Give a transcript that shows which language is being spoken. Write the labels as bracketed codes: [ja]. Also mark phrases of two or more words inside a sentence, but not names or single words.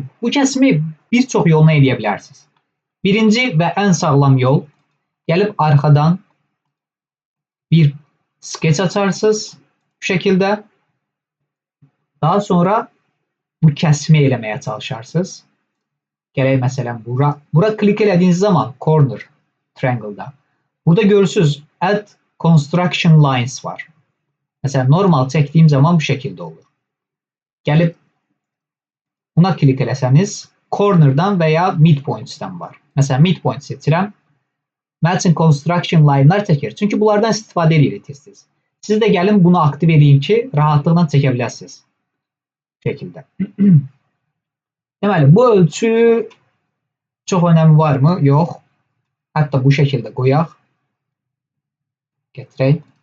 [az] Bu kəsmi bir çox yoluna eləyə bilərsiniz. Birinci və ən sağlam yol, gəlib arxadan bir sketch açarsınız bu şekilde. Daha sonra bu kəsmi eləməyə çalışarsınız. Gələk məsələn bura klik elədiyiniz zaman [en] corner triangle'da. [az] Burada görürsünüz [en] add construction lines [az] var. Mesela normal çəkdiyim zaman bu şekilde olur. Gəlib buna klik eləsəniz corner'dan veya midpoints'dən var. Mesela midpoint seçirəm. Mənim üçün [en] construction line'lar [az] çəkir. Çünki bunlardan istifadə edirik tez-tez. Siz də gəlin bunu aktiv edin ki, rahatlıqla çəkə biləsiniz. Bu şəkildə. Deməli, bu ölçü çox önəmi var mı? Yox. Hətta bu şəkildə qoyaq. Gətirək.